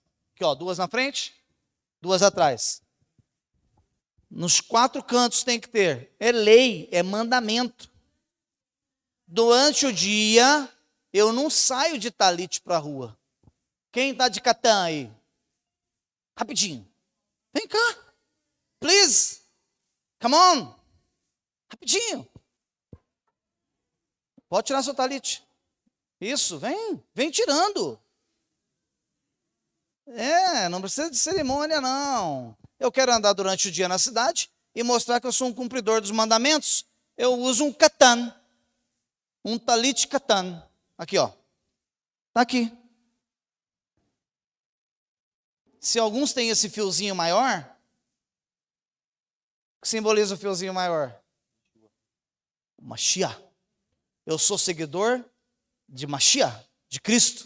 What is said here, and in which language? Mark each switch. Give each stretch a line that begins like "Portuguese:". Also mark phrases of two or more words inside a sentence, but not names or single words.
Portuguese: Aqui, 2 na frente, 2 atrás. Nos 4 cantos tem que ter. É lei, é mandamento. Durante o dia, eu não saio de talite para a rua. Quem está de catã aí? Rapidinho. Vem cá.
English: Please. Come on.
Portuguese: Rapidinho. Pode tirar seu talite. Isso, vem tirando. Não precisa de cerimônia, não. Eu quero andar durante o dia na cidade e mostrar que eu sou um cumpridor dos mandamentos. Eu uso um katan, um
Hebrew: talit katan.
Portuguese: Aqui, está aqui. Se alguns têm esse fiozinho maior, o que simboliza o fiozinho maior? O Mashiach. Eu sou seguidor de Mashiach, de Cristo.